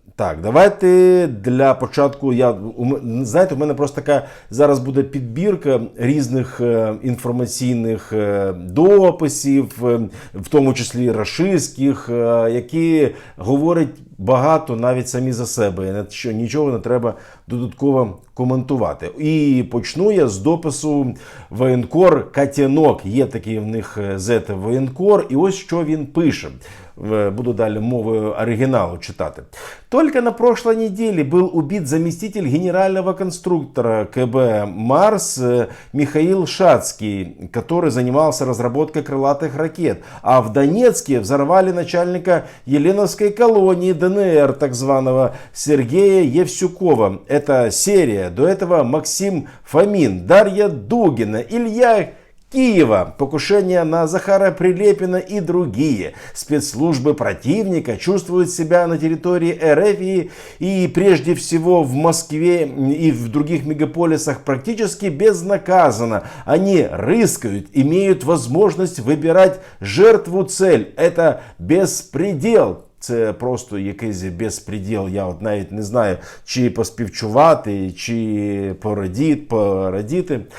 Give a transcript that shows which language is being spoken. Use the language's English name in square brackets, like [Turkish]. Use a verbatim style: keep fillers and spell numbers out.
[Ukrainian] Так, давайте для початку, я, знаєте, у мене просто така зараз буде підбірка різних інформаційних дописів, в тому числі рашистських, які говорять багато навіть самі за себе, що нічого не треба додатково коментувати. І почну я з допису воєнкор Катянок, є такий в них зет-воєнкор, і ось що він пише. Буду далі мовою оригиналу читати. [Russian] Только на прошлой неделе был убит заместитель генерального конструктора КБ «Марс» Михаил Шацкий, который занимался разработкой крылатых ракет. А в Донецке взорвали начальника Еленовской колонии ДНР, [Ukrainian] так званого [Russian] Сергея Евсюкова. Это серия. До этого Максим Фомин, Дарья Дугина, Илья Киева, покушение на Захара Прилепина и другие. Спецслужбы противника чувствуют себя на территории РФ и прежде всего в Москве и в других мегаполисах практически безнаказанно. Они рыскают, имеют возможность выбирать жертву-цель. Это беспредел. [Ukrainian] Це просто якийсь безпреділ, я от навіть не знаю, чи поспівчувати, чи порадіти, порадіти.